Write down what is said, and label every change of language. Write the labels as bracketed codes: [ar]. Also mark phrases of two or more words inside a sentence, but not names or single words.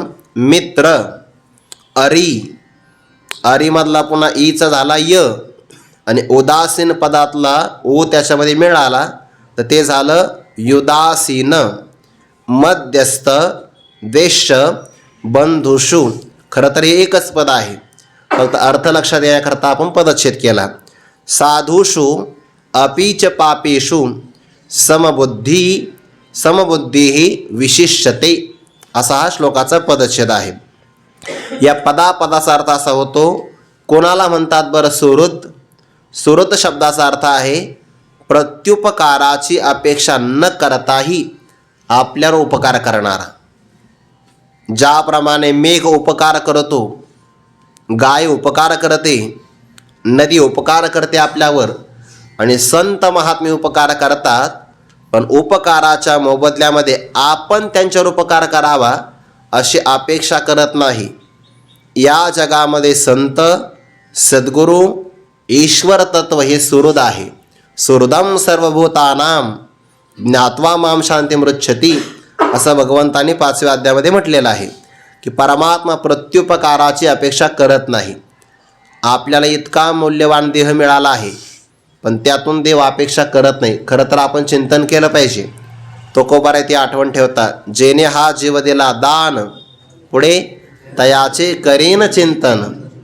[mr] मित्र, अरी, अरीमधला पुन्हा ईचा झाला य, आणि उदासीन पदातला ओ त्याच्यामध्ये मिळाला तर ते झालं युदासीन. मध्यस्थ, वेश्य, बंधुषु, खरं तर हे एकच पद आहे, फक्त अर्थ लक्षात याकरता आपण पदच्छेद केला. [sa] साधुषु अपीच पापेषु समबुद्धी, समबुद्धी विशिष्यते, [mr] असा हा श्लोकाचा पदच्छेद आहे. या पदाचा अर्थ असा होतो, कोणाला म्हणतात बरं सुहृत. सुहृत शब्दाचा अर्थ आहे प्रत्युपकाराची अपेक्षा न करताही आपल्यावर उपकार करणारा. ज्याप्रमाणे मेघ उपकार करतो, गाय उपकार करते, नदी उपकार करते आपल्यावर, आणि संत महात्मे उपकार करतात, पण उपकाराच्या मोबदल्यामध्ये आपण त्यांच्यावर उपकार करावा अशी अपेक्षा करत नाही. या जगामध्ये संत, सद्गुरू, ईश्वर तत्व हे सुहृद आहे. [sa] सुहृदम सर्वभूतानाम ज्ञात्वा माम शांती मृच्छती, [mr] असं भगवंतांनी 5व्या अध्यायामध्ये म्हटलेलं आहे की परमात्मा प्रत्युपकाराची अपेक्षा करत नाही. आपल्याला इतका मौल्यवान देह मिळाला आहे, पण त्यातून देव अपेक्षा करत नाही. खरं तर आपण चिंतन केलं पाहिजे. तुकोबाराय ती आठवण ठेवतात, जेने हा जीव दिला दान, पुढे तयाचे करीन चिंतन.